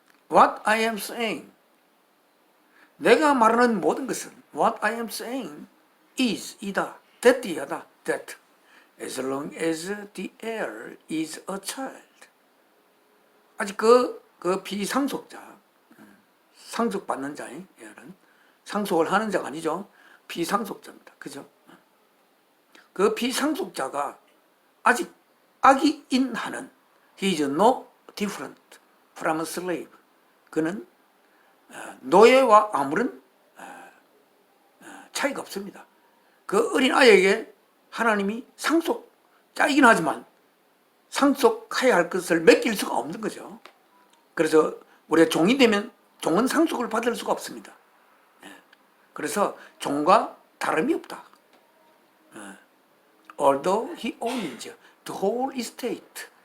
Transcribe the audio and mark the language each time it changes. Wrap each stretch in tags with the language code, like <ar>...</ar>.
<en>What I am saying,</en> <ko>내가 말하는 모든 것은</ko> <en>What I am saying is</en> <ko>이다,</ko> <en>that</en> <ko>이하다,</ko> <en>that as long as the heir is a child.</en> <ko>아직 그 비상속자, 상속받는 자의 heir은 상속을 하는 자가 아니죠. 비상속자입니다. 그죠? 그 비상속자가 아직 악이인하는</ko> <en>He is no different from a slave.</en> <ko>그는 노예와 아무런 차이가 없습니다. 그 어린아이에게 하나님이 상속자이긴 하지만 상속해야 할 것을 맡길 수가 없는 거죠. 그래서 우리가 종이 되면 종은 상속을 받을 수가 없습니다. 그래서 종과 다름이 없다.</ko> <en>Although he owns the whole estate.</en>